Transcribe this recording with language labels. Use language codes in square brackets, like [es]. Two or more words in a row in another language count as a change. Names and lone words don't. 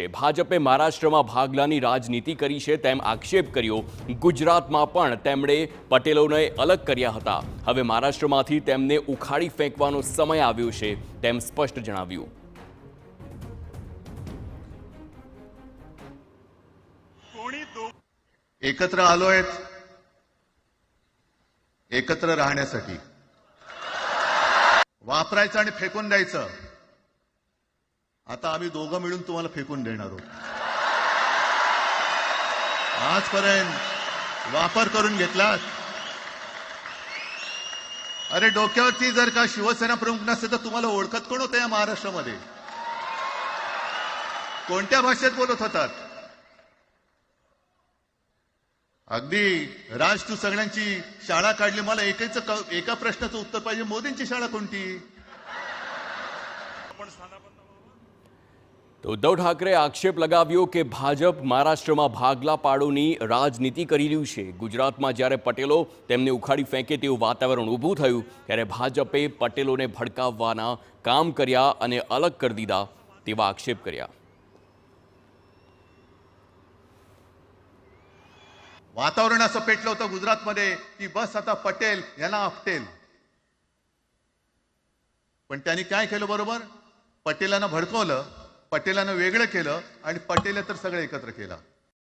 [gu] ભાજપે મહારાષ્ટ્રમાં ભાગલાની રાજનીતિ કરી છે તેમ આક્ષેપ કર્યો. ગુજરાતમાં પણ તેમણે પટેલોને અલગ કર્યા હતા. હવે મહારાષ્ટ્રમાંથી તેમને ઉખાડી ફેંકવાનો સમય આવ્યો છે તેમ સ્પષ્ટ જણાવ્યું. [mr] एकत्र आलोय एकत्र राहण्यासाठी. वापरायचं आणि फेकून द्यायचं. आता आम्ही दोघं मिळून तुम्हाला फेकून देणार आहोत. आजपर्यंत वापर करून घेतलात. अरे डोक्यावरती जर का शिवसेना प्रमुख नसते तर तुम्हाला ओळखत कोण होतं या महाराष्ट्रामध्ये? कोणत्या भाषेत बोलत होतात? अगदी राज, तू सगळ्यांची शाळा काढली. मला एका प्रश्नाचं उत्तर पाहिजे. मोदींची शाळा कोणती? [gu] તો ઉદ્ધવ ઠાકરે આક્ષેપ લગાવ્યો કે ભાજપ મહારાષ્ટ્રમાં ભાગલા પાડોની રાજનીતિ કરી રહ્યું છે. ગુજરાતમાં જ્યારે પટેલો તેમને ઉખાડી ફેંકે તેવું વાતાવરણ ઊભું થયું ત્યારે ભાજપે પટેલોને ભડકાવવાના કામ કર્યા અને અલગ કરી દીધા તેવા આક્ષેપ કર્યા. [mr] वातावरण असं पेटलं होतं गुजरातमध्ये की बस आता पटेल यांना आपटेल. पण त्यांनी काय केलं? बरोबर, पटेलांना भडकवलं, पटेलांना वेगळं केलं आणि पटेल तर सगळं एकत्र केलं.